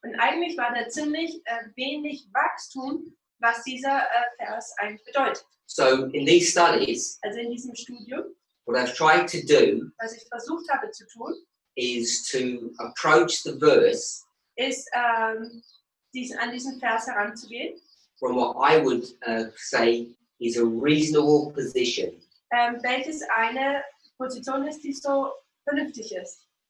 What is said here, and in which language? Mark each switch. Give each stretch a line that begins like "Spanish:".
German: Und eigentlich war da ziemlich wenig Wachstum, was dieser Vers eigentlich bedeutet.
English: So in these studies,
German: Also in diesem Studium,
English: what I've tried to do
German: was ich versucht habe zu tun,
English: is to approach the verse
German: ist an diesen Vers heranzugehen,
English: from what I would say is a reasonable position.
German: welches eine Position ist, die so vernünftig ist.